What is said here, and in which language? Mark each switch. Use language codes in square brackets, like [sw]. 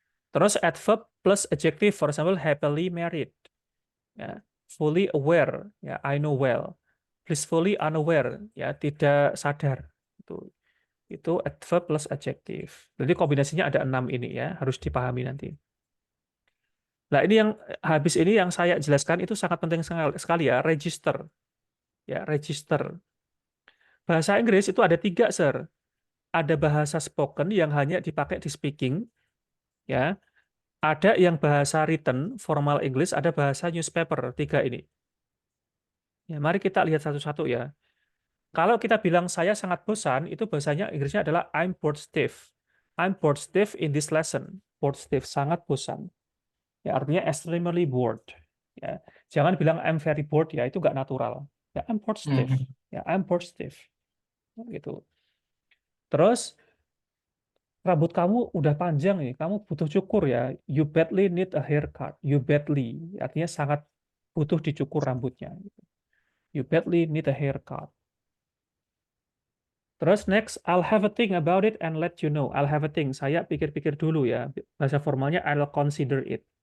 [en] Terus adverb plus adjective, for example, happily married. Ya, fully aware, ya I know well. Blissfully unaware, ya tidak sadar. [id] Itu adverb plus adjective. Jadi kombinasinya ada 6 ini ya, harus dipahami nanti. Nah, ini yang habis ini yang saya jelaskan itu sangat penting sekali ya, register. Ya, register. Bahasa Inggris itu ada 3, Sir. Ada bahasa spoken yang hanya dipakai di speaking, ya. Ada yang bahasa written, formal English, ada bahasa newspaper, 3 ini. Ya, mari kita lihat satu-satu ya. Kalau kita bilang saya sangat bosan, itu bahasanya Inggrisnya adalah I'm bored stiff. [en] I'm bored stiff in this lesson. Bored stiff, sangat bosan. [id] Ya, artinya extremely bored. [en] Ya, jangan bilang I'm very bored ya, itu nggak natural. Ya, I'm bored stiff. Ya, I'm bored stiff. Gitu. [id] Terus rambut kamu udah panjang nih, kamu butuh cukur ya. [en] You badly need a haircut. You badly, artinya sangat butuh dicukur rambutnya. You badly need a haircut. Terus next, I'll have a think about it and let you know. I'll have a think. Saya pikir-pikir dulu ya. Bahasa formalnya I'll consider it.